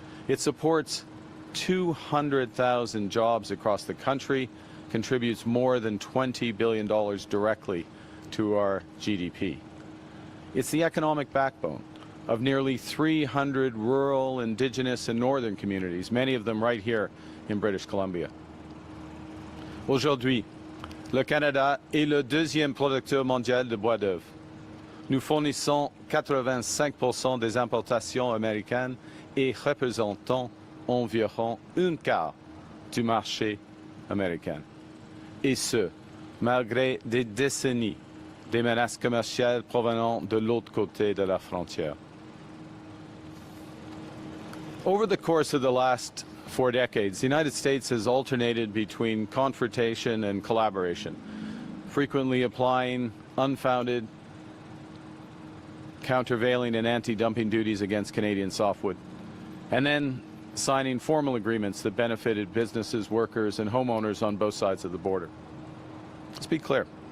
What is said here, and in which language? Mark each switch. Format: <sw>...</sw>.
<en>It supports 200,000 jobs across the country, contributes more than $20 billion directly to our GDP. It's the economic backbone of nearly 300 rural, Indigenous, and northern communities, many of them right here in British Columbia.</en> <fr>Aujourd'hui, le Canada est le deuxième producteur mondial de bois d'œuvre. Nous fournissons 85% des importations américaines et représentons environ un quart du marché américain. Et ce, malgré des décennies des menaces commerciales provenant de l'autre côté de la frontière.</fr> <en>Over the course of the last 4 decades, the United States has alternated between confrontation and collaboration, frequently applying unfounded, countervailing and anti-dumping duties against Canadian softwood, and then signing formal agreements that benefited businesses, workers, and homeowners on both sides of the border. Let's be clear.</en>